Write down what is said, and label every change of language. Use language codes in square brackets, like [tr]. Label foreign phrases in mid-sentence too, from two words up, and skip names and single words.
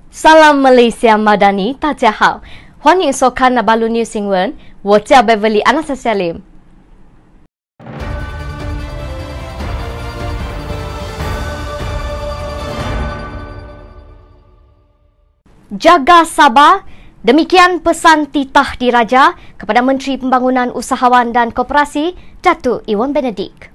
[ms] Salam Malaysia Madani, [zh] 大家好，欢迎收看那巴鲁 News 新闻，我叫 Beverly Anastasia Lim。 [ms] Jaga sabar, demikian pesan titah diraja kepada Menteri Pembangunan Usahawan dan Koperasi, Datuk Iwan Benedict.